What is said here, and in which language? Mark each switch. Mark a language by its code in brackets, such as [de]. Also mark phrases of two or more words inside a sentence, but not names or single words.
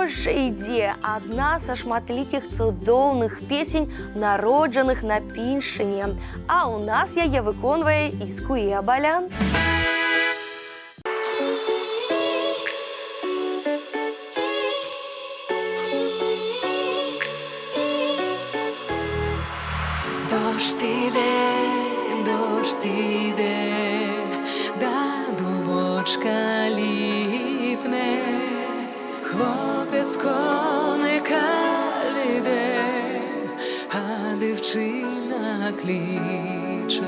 [be] ідзе адна са шматлікіх цудоўных песень, народжаных на Піншыне. А ў нас яе выконвае Іскуе Балян. [uk] Дощ іде, да дубочка ліпне, хлопець коника веде, а дівчина кличе.